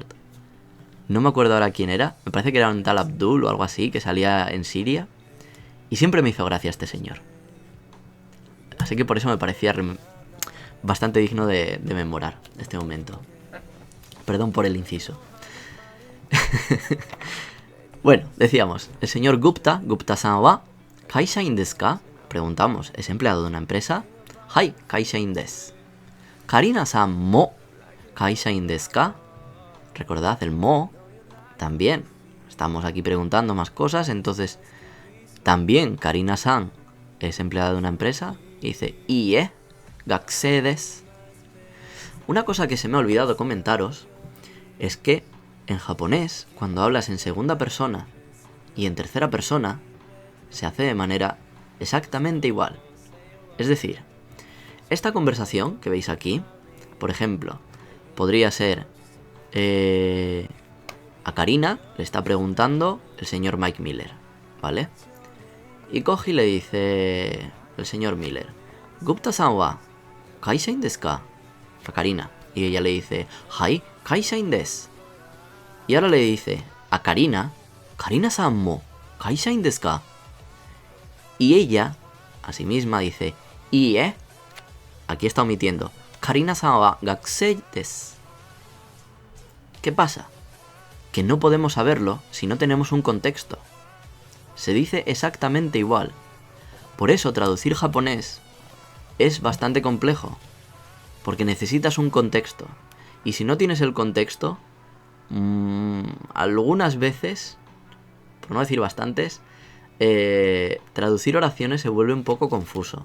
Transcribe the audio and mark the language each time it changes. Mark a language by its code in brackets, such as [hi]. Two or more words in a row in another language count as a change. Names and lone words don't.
[es] No me acuerdo ahora quién era. Me parece que era un tal Abdul o algo así, que salía en Siria. Y siempre me hizo gracia este señor. Así que por eso me parecía bastante digno de memorar este momento. Perdón por el inciso. Bueno, decíamos, el señor [ja] グプタさんは会社員ですか? [es] Preguntamos, ¿es empleado de una empresa? [ja] はい、会社員です。カリナさんも会社員ですか? [es] Recordad, el mo también. Estamos aquí preguntando más cosas, entonces también Karina-san es empleada de una empresa. Y dice, [ja] いいえ、学生です. [es] Una cosa que se me ha olvidado comentaros es que en japonés, cuando hablas en segunda persona y en tercera persona, se hace de manera exactamente igual. Es decir, esta conversación que veis aquí, por ejemplo, podría ser a Karina le está preguntando el señor Mike Miller, ¿vale? Y coge y le dice el señor Miller, [ja] グプタさんは会社員ですか? [es] A Karina. Y ella le dice, [ja] はい、会社員です. [es] Y ahora le dice a Karina, [ja] カリナさんも会社員ですか? [es] Y ella, a sí misma, dice, iie. Aquí está omitiendo, [ja] カリナさんは学生です. [es] ¿Qué pasa? Que no podemos saberlo si no tenemos un contexto. Se dice exactamente igual. Por eso traducir japonés es bastante complejo. Porque necesitas un contexto. Y si no tienes el contexto, algunas veces, por no decir bastantes, traducir oraciones se vuelve un poco confuso.